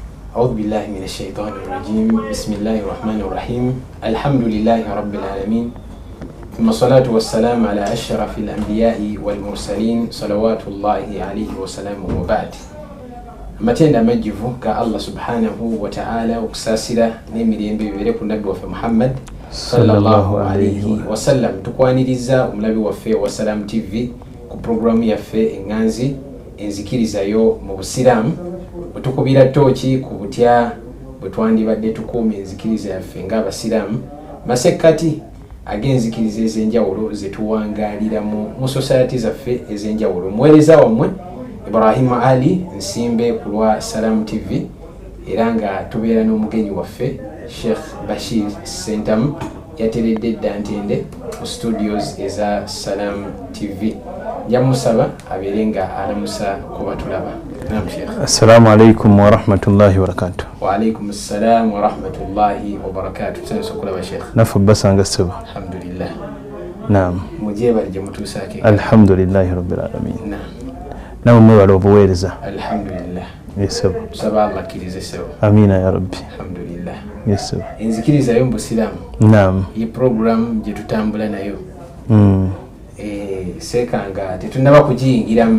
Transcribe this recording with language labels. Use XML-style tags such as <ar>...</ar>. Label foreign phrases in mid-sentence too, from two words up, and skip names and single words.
<ar>أعوذ بالله من الشيطان الرجيم بسم الله الرحمن الرحيم الحمد لله رب العالمين ثم الصلاة والسلام على أشرف الأنبياء والمرسلين صلوات الله عليه وسلامه وبعد</ar> <lg>amatenda amajjivu ga Allah</lg> <ar>سبحانه وتعالى</ar> <lg>okusasira n'emirembe bibere ku nabbi waffe Muhammad</lg> <ar>صلى الله عليه وسلم.</ar> <lg>Tukwaniriza omulabi waffe wa Salam TV ku programu yaffe enganzi enzikirizayo mu busiramu bwetukubira tooki ku butya bwe twandibadde tukuuma enzikiriza yaffe ng'abasiraamu masekkati ag'enzikiriza ez'enjawulo ze tuwangaaliramu mu society zaffe ez'enjawulo. Omuweereza wammwe Ibrahim Ali Nsimbe ku lwa Salam TV era nga tubeera n'omugenyi waffe Sheikh Bashir Sentamu yateredde edda ntende mu studios eza Salam TV. Njamusaba abeere nga alamusa kuba tulaba. Naam Sheikh.</lg> <ar>السلام عليكم ورحمة الله وبركاته. وعليكم السلام ورحمة الله وبركاته.</ar> <lg>Tusanso kulaba Sheikh. Nafu basanga sebo. Alhamdulillah. Naam. Mujeba lije mutusake.</lg> <ar>الحمد لله رب العالمين.</ar> <lg>Naam. Naam mwebala obuweereza. Alhamdulillah. Yesebo. Tusaba Allah kirize sebo.</lg> <ar>آمين يا ربي.</ar> <lg>Alhamdulillah. Yesebo. Enzikiriza yo mbusiramu. Naam. Iyi program gye tutambula nayo. Sekanga tetunaba kugiyingiramu.</lg>